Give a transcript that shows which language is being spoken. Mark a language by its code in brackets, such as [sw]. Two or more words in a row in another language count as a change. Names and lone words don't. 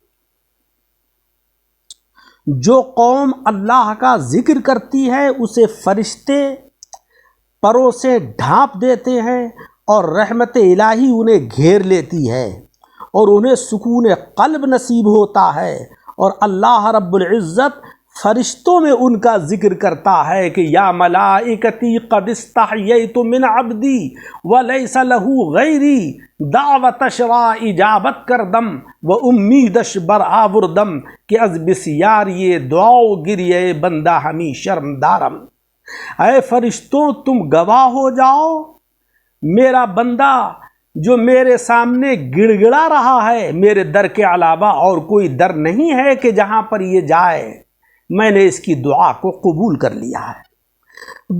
[ur] جو قوم اللہ کا ذکر کرتی ہے اسے فرشتے پروں سے ڈھانپ دیتے ہیں اور رحمت الہی انہیں گھیر لیتی ہے اور انہیں سکون قلب نصیب ہوتا ہے، اور اللہ رب العزت فرشتوں میں ان کا ذکر کرتا ہے کہ [ar] یا ملائکتی قد استحییت من عبدی ولیس له غیری [fa] دعوت شرا اجابت کردم و امیدش بر آوردم کہ از بسیار یہ دعاؤ گریے بندہ ہمی شرم دارم۔ [ur] اے فرشتوں، تم گواہ ہو جاؤ، میرا بندہ جو میرے سامنے گڑ گڑا رہا ہے، میرے در کے علاوہ اور کوئی در نہیں ہے کہ جہاں پر یہ جائے، میں نے اس کی دعا کو قبول کر لیا ہے۔